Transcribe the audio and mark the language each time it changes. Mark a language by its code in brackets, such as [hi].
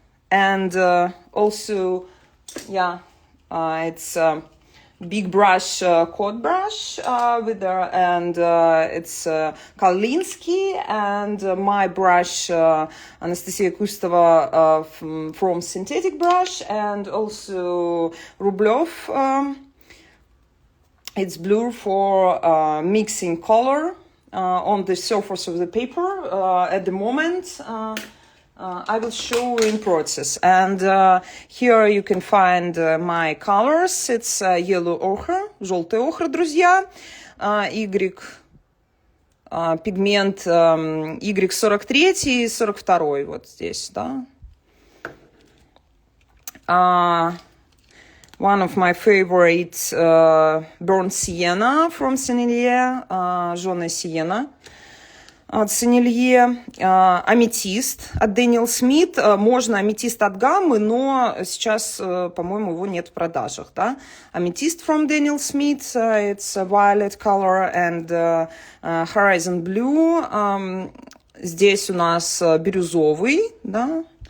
[en] And also, yeah, it's big brush, coat brush and it's Kalinsky, and my brush, Anastasia Kustova from Synthetic Brush, and also Rublev. It's blue for mixing color on the surface of the paper. At the moment, I will show in process. And here you can find my colors. It's yellow ochre, [ru] желтый охра, друзья. Y, пигмент Y43 и 42 вот здесь, да. [en] One of my favorites, Burnt Sienna from Sennelier, [ru] жженая сиена от Сенелье, аметист от Дэниел Смит. Можно аметист от Гаммы, но сейчас, по-моему, его нет в продажах, да. [en] Аметист from Daniel Smith, it's a violet color and horizon blue. [ru] Здесь у нас бирюзовый, да.